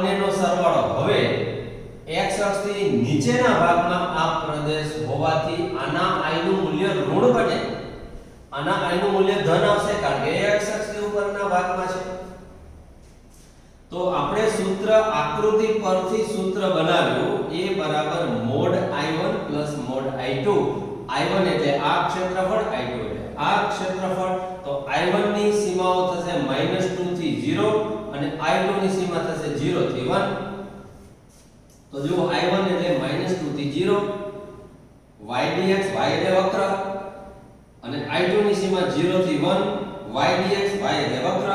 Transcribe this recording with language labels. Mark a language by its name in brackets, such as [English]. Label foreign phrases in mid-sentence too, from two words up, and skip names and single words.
[Gujarati] આ બંનેનો સરવાળો, હવે x અક્ષથી નીચેના ભાગમાં આ પ્રદેશ હોવાથી આના i નું મૂલ્ય ઋણ બને, આના i નું મૂલ્ય ધન આવશે કારણ કે x અક્ષથી ઉપરના ભાગમાં છે. તો આપણે સૂત્ર આકૃતિ પરથી સૂત્ર બનાવ્યું a બરાબર mod i1 plus mod i2. i1 એટલે આ ક્ષેત્રફળ, i2 એટલે આ ક્ષેત્રફળ. તો i1 ની સીમાઓ થશે -2 થી 0 અને i2 ની સીમા થશે 0 થી 1. તો જો i1 એટલે -2 થી 0, y dx y એટલે વક્ર અને i2 ની સીમા 0 થી 1, y dx y એટલે વક્ર.